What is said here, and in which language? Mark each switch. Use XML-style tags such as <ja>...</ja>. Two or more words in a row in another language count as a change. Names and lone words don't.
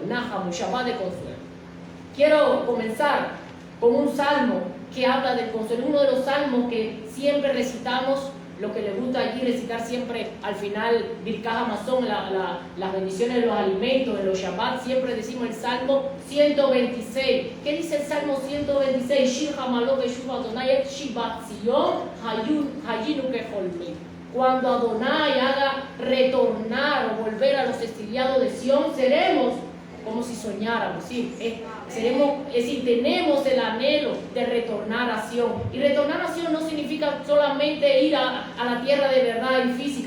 <es>Nahamu, Shabbat de consuelo. Quiero comenzar con un salmo que habla del consuelo, uno de los salmos que siempre recitamos, lo que les gusta allí recitar siempre al final, Birkat Hamazon, las bendiciones de los alimentos, de los Shabbat, siempre decimos el Salmo 126. ¿Qué dice el Salmo 126?</es> <he>שיר המעלות בשוב ה' את שיבת ציון היינו כחולמים.</he> <es>Cuando Adonai haga retornar o volver a los exiliados de Sion, seremos como si soñáramos, ¿sí? Es decir, tenemos el anhelo de retornar a Sion. Y retornar a Sion no significa solamente ir a la tierra de verdad y física.</es>